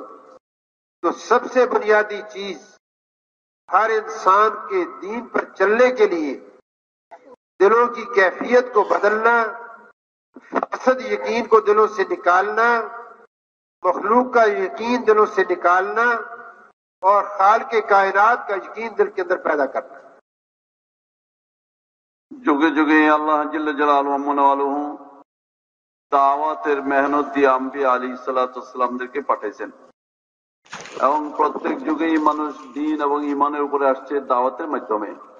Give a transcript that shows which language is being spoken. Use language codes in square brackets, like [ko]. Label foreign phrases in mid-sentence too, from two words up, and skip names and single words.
[ur] تو سب سے بنیادی چیز ہر انسان کے دین پر چلنے کے لیے دلوں کی کیفیت کو بدلنا، فاسد یقین کو دلوں سے نکالنا، مخلوق کا یقین دلوں سے نکالنا اور خالق کائنات کا یقین دل کے اندر پیدا کرنا۔ [bn] যুগে যুগে আল্লাহ [ar] جل جلاله [bn] ওয়ালাহু দাওয়াতের মেহনত দিয়ে আম্বিয়া [ar] عليهم الصلاة [bn] ওয়াসসালামদেরকে পাঠিয়েছেন এবং প্রত্যেক যুগেই মানুষ দ্বীন এবং ঈমানের উপরে আসছে দাওয়াতের মাধ্যমে।